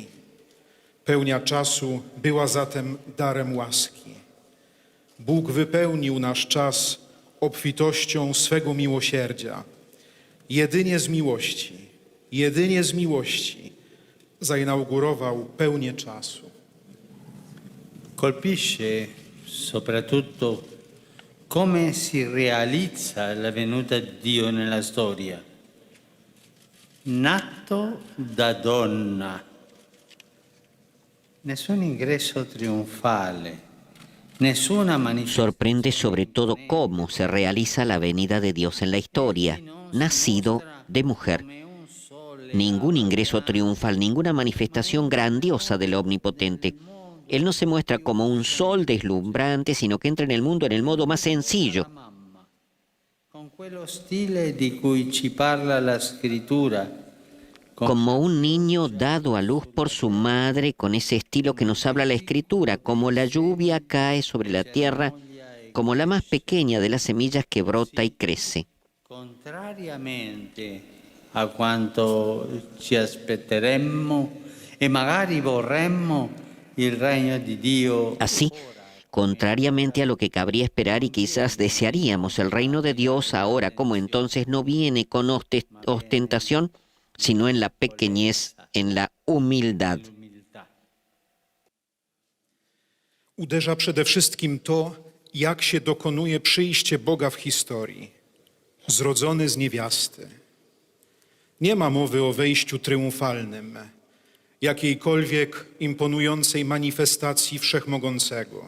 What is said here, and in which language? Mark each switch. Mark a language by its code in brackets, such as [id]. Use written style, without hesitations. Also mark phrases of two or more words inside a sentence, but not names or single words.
[pl] Pełnia czasu była zatem darem łaski. Bóg wypełnił nasz czas obfitością swego miłosierdzia. Jedynie z miłości zainaugurował pełnię czasu. [it] colpisce soprattutto come si realizza la venuta di Dio nella storia. Nato da donna. Nessun ingresso trionfale, nessuna manifestazione. [es] Sorprende sobre todo cómo se realiza la venida de Dios en la historia, nacido de mujer. Ningún ingreso triunfal, ninguna manifestación grandiosa del Omnipotente. Él no se muestra como un sol deslumbrante, sino que entra en el mundo en el modo más sencillo. [it] Con quello stile di cui ci parla la scrittura. [es] Como un niño dado a luz por su madre, con ese estilo que nos habla la Escritura, como la lluvia cae sobre la tierra, como la más pequeña de las semillas que brota y crece. [it] Contrariamente a quanto ci aspetteremmo e magari vorremmo, il regno di Dio. [es] Así, contrariamente a lo que cabría esperar y quizás desearíamos, el reino de Dios ahora como entonces no viene con ostentación, sino en la pequeñez, en la humildad. [pl] Uderza przede wszystkim to, jak się dokonuje przyjście Boga w historii. Zrodzony z niewiasty. Nie ma mowy o wejściu triumfalnym, jakiejkolwiek imponującej manifestacji Wszechmogącego.